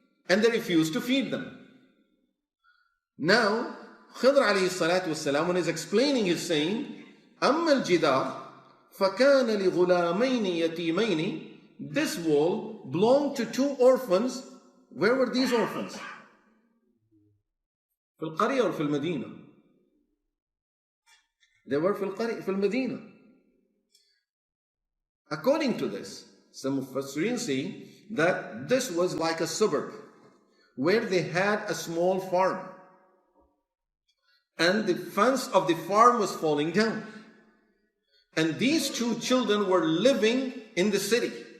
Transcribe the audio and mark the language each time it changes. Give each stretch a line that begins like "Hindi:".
English: And they refused to feed them. Now, Khidr alayhi salatu wassalam, when he's explaining, he's saying,
Arabic: أما الجدار فكان لغلامين يتيمين.
English: This wall belonged to 2 orphans. Where were these orphans?
Arabic: في القرية
English: or
Arabic: في المدينة?
English: They were
Arabic: في القرية, في المدينة.
English: According to this, some of Mufassirin say that this was like a suburb where they had a small farm, and the fence of the farm was falling down, and these 2 children were living in the city.